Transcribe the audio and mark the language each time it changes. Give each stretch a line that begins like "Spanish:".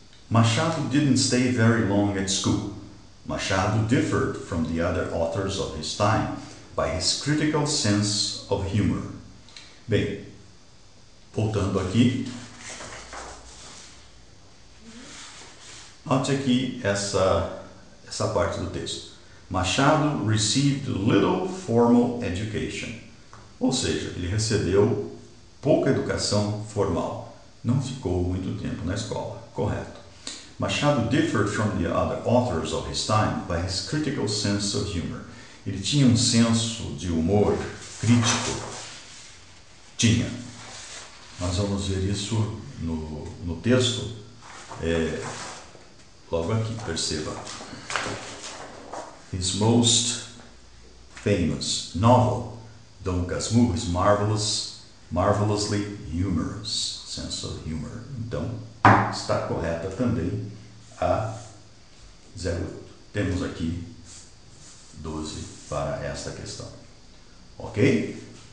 English: Machado didn't stay very long at school. Machado differed from the other authors of his time by his critical sense of humor.
Portuguese: Bem, voltando aqui, note aqui essa parte do texto.
English: Machado received little formal education,
Portuguese: ou seja, ele recebeu pouca educação formal, não ficou muito tempo na escola, correto.
English: Machado differed from the other authors of his time by his critical sense of humor.
Portuguese: Ele tinha um senso de humor crítico. Tinha. Nós vamos ver isso no texto, logo aqui, perceba.
English: His most famous novel, Dom Casmurro, is marvelously humorous, sense of humor.
Portuguese: Então, está correta também a 08. Temos aqui 12 para esta questão. Ok?